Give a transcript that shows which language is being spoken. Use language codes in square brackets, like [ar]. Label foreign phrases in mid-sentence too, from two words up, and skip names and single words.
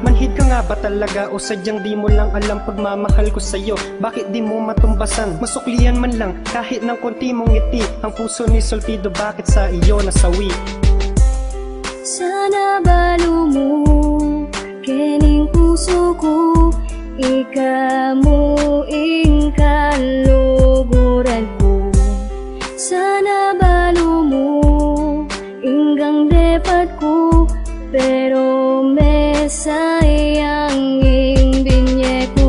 [tl] Manhid ka nga ba talaga o sadyang di mo lang alam pagmamahal ko sa'yo? Bakit di mo matumbasan? Masuklian man lang kahit ng konti mong ngiti. Ang puso ni Soltido, bakit sa iyo nasawi? [pam] Sana balo mo kining puso ko, ikamu ing kaluguran ko. Sana balo mo inggang depat ko, pero may sayang ing binye ko.